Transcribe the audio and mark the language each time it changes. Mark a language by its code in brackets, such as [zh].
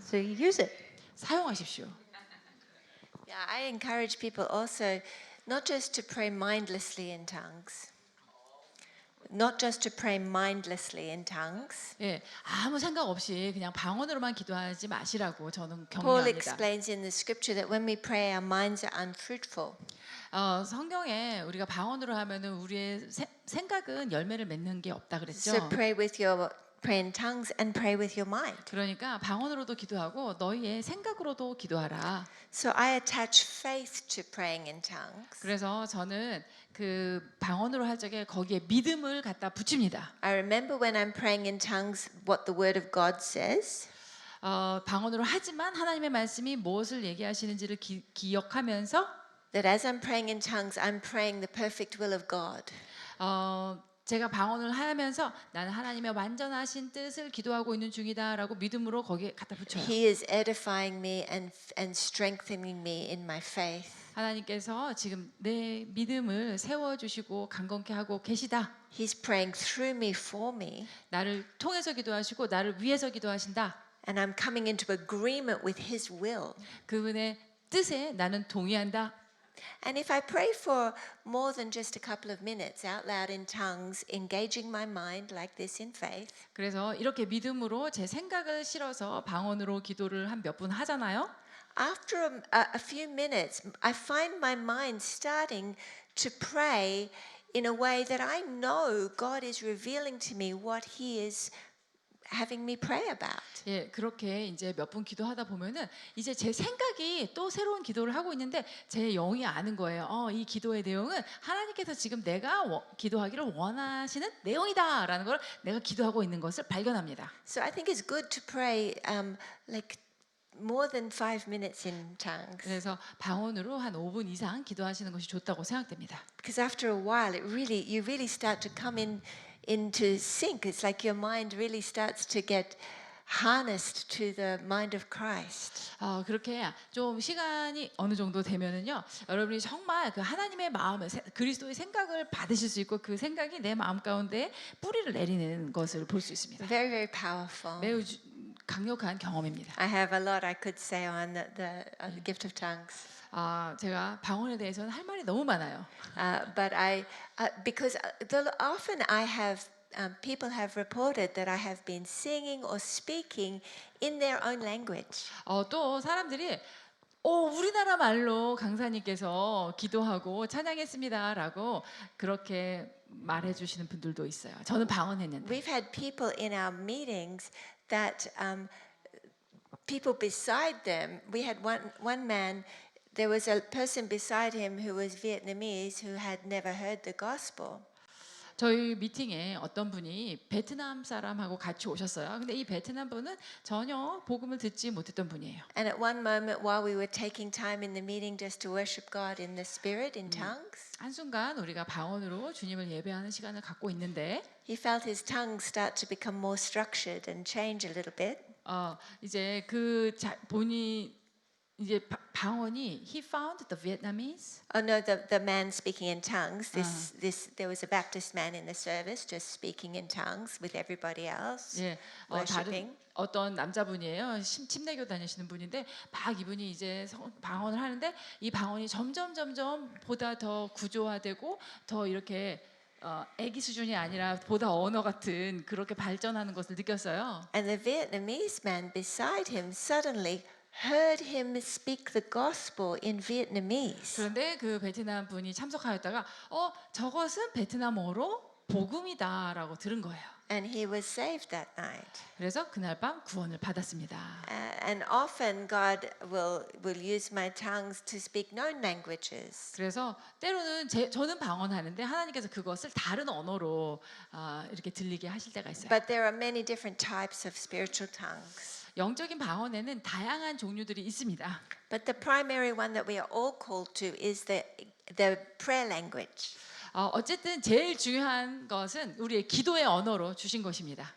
[en] So you use it. [ko] 사용하십시오. [en] Yeah, I encourage people also not just to pray mindlessly in tongues. Not just to pray mindlessly in tongues. [ko] 예, 아무 생각 없이 그냥 방언으로만 기도하지 마시라고 저는 [en] Paul [ko] 격려합니다. [en] explains in the scripture that when we pray, our minds are unfruitful. [ko] 성경에 우리가 방언으로 하면은 우리의 생각은 열매를 맺는 게 없다 그랬죠. [en] So pray in tongues and pray with your mind. [ko] 그러니까 방언으로도 기도하고 너희의 생각으로도 기도하라. [en] So I attach faith to praying in tongues. [ko] 그래서 저는 그 방언으로 할 적에 거기에 믿음을 갖다 붙입니다. [en] I remember when I'm praying in tongues what the word of God says. [ko] 방언으로 하지만 하나님의 말씀이 무엇을 얘기하시는지를 기억하면서 [en] That as I'm praying in tongues, I'm praying the perfect will of God. [ko] 제가 방언을 하면서 나는 하나님의 완전하신 뜻을 기도하고 있는 중이다라고 믿음으로 거기에 갖다 붙여요. [en] He is edifying me and strengthening me in my faith. [ko] 하나님께서 지금 내 믿음을 세워주시고 강건케 하고 계시다. [en] He's praying through me for me. [ko] 나를 통해서 기도하시고 나를 위해서 기도하신다. [en] And I'm coming into agreement with His will. [ko] 그분의 뜻에 나는 동의한다. [en] And if I pray for more than just a couple of minutes out loud in tongues, engaging my mind like this in faith, [ko] 그래서 이렇게 믿음으로 제 생각을 실어서 방언으로 기도를 한 몇 분 하잖아요. [en] after a few minutes, I find my mind starting to pray in a way that I know God is revealing to me what He is having me pray about. [ko] 예, 그렇게 이제 몇 분 기도하다 보면은 이제 제 생각이 또 새로운 기도를 하고 있는데 제 영이 아는 거예요. 이 기도의 내용은 하나님께서 지금 내가 기도하기를 원하시는 내용이다라는 걸 내가 기도하고 있는 것을 발견합니다. [en] So I think it's good to pray like more than 5 minutes in tongues. [ko] 그래서 방언으로 한 5분 이상 기도하시는 것이 좋다고 생각됩니다. [en] Because after a while, you really start to come into sync. It's like your mind really starts to get harnessed to the mind of Christ. [ko] 그렇게 좀 시간이 어느 정도 되면은요, 여러분이 정말 그 하나님의 마음을 그리스도의 생각을 받으실 수 있고 그 생각이 내 마음 가운데 뿌리를 내리는 것을 볼 수 있습니다. [en] Very, very powerful. [ko] 매우 강력한 경험입니다. [en] I have a lot I could say on the gift of tongues. [ko] 제가 방언에 대해서는 할 말이 너무 많아요. [en] But because often I have people have reported that I have been singing or speaking in their own language. [ko] 또 사람들이 우리나라 말로 강사님께서 기도하고 찬양했습니다라고 그렇게 말해주시는 분들도 있어요. 저는 방언했는데. [en] We've had people in our meetings that people beside them. We had one man. There was a person beside him who was Vietnamese who had never heard the gospel. [ko] 저희 미팅에 어떤 분이 베트남 사람하고 같이 오셨어요. 근데 이 베트남 분은 전혀 복음을 듣지 못했던 분이에요. And at one moment, while we were taking time in the meeting just to worship God in the Spirit, in tongues, 한순간 우리가 방언으로 주님을 예배하는 시간을 갖고 있는데 he felt his tongues start to become more structured and change a little bit. 이제 본이 이제 방언이 [en] he found the Vietnamese Oh no, the man speaking in tongues. There was a Baptist man in the service just speaking in tongues with everybody else, [ko] 예, [en] worshiping. [ko] 다른 어떤 남자분이에요. 침례교 다니시는 분인데 막 이분이 이제 방언을 하는데 이 방언이 점점 보다 더 구조화되고 더 이렇게 애기 수준이 아니라 보다 언어 같은 그렇게 발전하는 것을 느꼈어요. [en] And the Vietnamese man beside him suddenly heard him speak the gospel in Vietnamese. [ko] 그런데 그 베트남 분이 참석하였다가 저것은 베트남어로 복음이다라고 들은 거예요. [en] And he was saved that night. [ko] 그래서 그날 밤 구원을 받았습니다. [en] And often God will use my tongues to speak known languages. [ko] 그래서 때로는 저는 방언하는데 하나님께서 그것을 다른 언어로 이렇게 들리게 하실 때가 있어요. [en] But there are many different types of spiritual tongues. [ko] 영적인 방언에는 다양한 종류들이 있습니다. [en] But the primary one that we are all called to is the prayer language. [ko] 어쨌든 제일 중요한 것은 우리의 기도의 언어로 주신 것입니다.